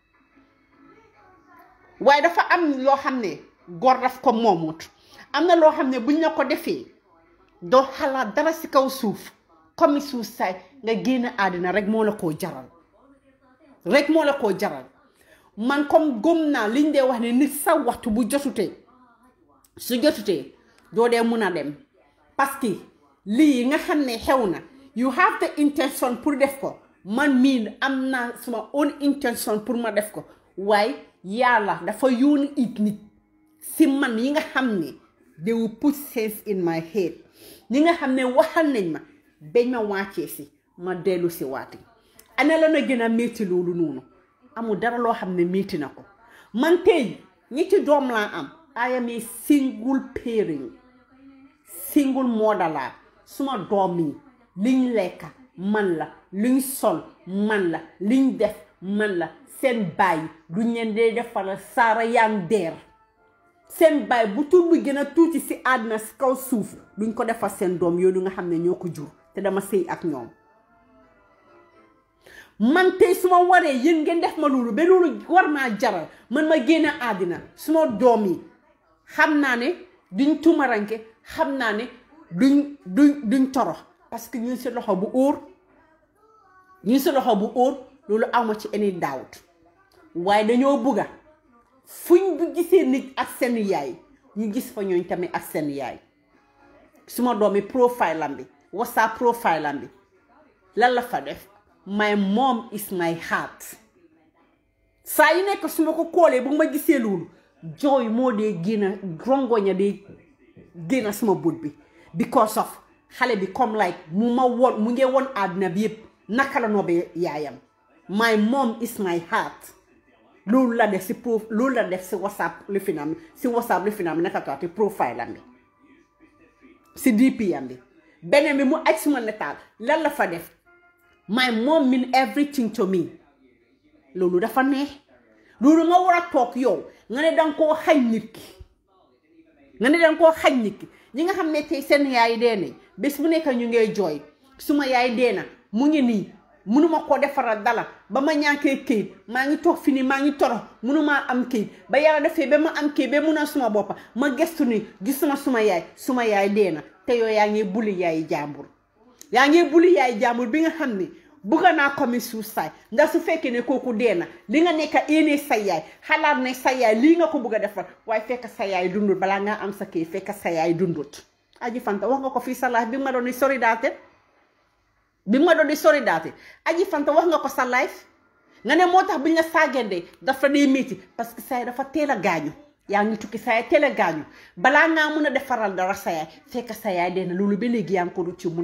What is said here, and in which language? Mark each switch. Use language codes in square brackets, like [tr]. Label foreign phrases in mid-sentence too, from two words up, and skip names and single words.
[wo] waaye dafa am loo xam ne góor daf ko moomut am na loo xam ne buñ la ko defee doo xalaat dara si kaw suuf comme suuf saay nga génn àddina rek moo la koo jaral man comme gëm naa liñ dee wax ne nit sa waxtu bu su jotutee doo dee mun a dem parce que lii nga xam ne xew na [en] you have the intention [wo] pour def ko man mii am naa suma [en] own intention [wo] pour ma def ko waaye yàlla dafa yónni it nit si man yi nga xam ne [en] they will put sense in my head [wo] ñi nga xam ne waxal nañ ma bañ ma wàccee si ma dellu si waati ana la na gën a métti loolu noonu amul dara loo xam ne métti na ko man tey ñetti doom laa am [en] I am a single parent single mother [wo] laa suma doom yi liñ lekka man la liñ sol man la liñ def man la seen baay duñ leen dee defal saara yang deer seen baay bu tur bi gën a tuuti si àddina si kaw suuf duñ ko defal seen doom yooyu nga xam ne ñoo ko jur te dama sëy ak ñoom man tey su ma waree yéen ngeen def ma loolu ba loolu war maa jaral man ma génn àddina suma doom yi xam naa ne duñ tumaranke xam naa ne duñ torox parce que ñu si loxo bu óor loolu awma ci [en] any doubt [wo] waaye dañoo bugga fuñ bu gisee nit ak seen yaay ñu gis fa ñooñ tamit ak seen yaay suma doomi profile am bi WhatsApp profile am bi lan la fa def [en] my mom is my heart [wo] saa yu nekk su ma ko koolee bu ma gisee loolu jooy moo dee génn rongoña dee génn suma bët bi [en] because of [wo] xale bi comme like mu ngi won àddina bi yëpp naka la noobee yaayam [en] my mom is my heart [wo] loolu la def si WhatsApp li finam naka taati profile am bi si DP am bi beneen bi mu aj suma netaal lan la fa def [en] my mom mean everything to me [wo] loolu dafa neex loolu nga war a toog yow nga ne danga koo xañ nit ki ñi nga xam ne tey seen yaay dee nañ bés bu nekk ñu ngay jooy suma yaay dee na mu ngi nii mënuma koo defaral dala ba ma ñàkkee këyit maa ngi toog fi nii maa ngi torox mënumaa am këyit ba yàlla defee ba ma am këyit ba mun a suma boppa ma gestu ni gisuma suma yaay dee na te yow yaa ngi buli yaay jàmbur bi nga xam ne bugga naa [en] commit suicide [wo] ndax su fekkee ne kooku dee na li nga nekk éenee sa yaay xalaat ne sa yaay lii nga ko bugg a defar waaye fekk sa yaay dundut balaa ngaa am sa kii fekk sa yaay dundut Aji Fanta wax nga ko fii sa live bi ma doon di solidarité Aji Fanta wax nga ko sa live nga ne moo tax bi nga saagende dafa dee métti parce que sa yaay dafa teel a gaañu yaa ngi tukki sa yaay teel a gaañu balaa ngaa mun a defaral dara sa yaay fekk sa yaay dee na loolu ba léegi yaa ngi ko du ci mun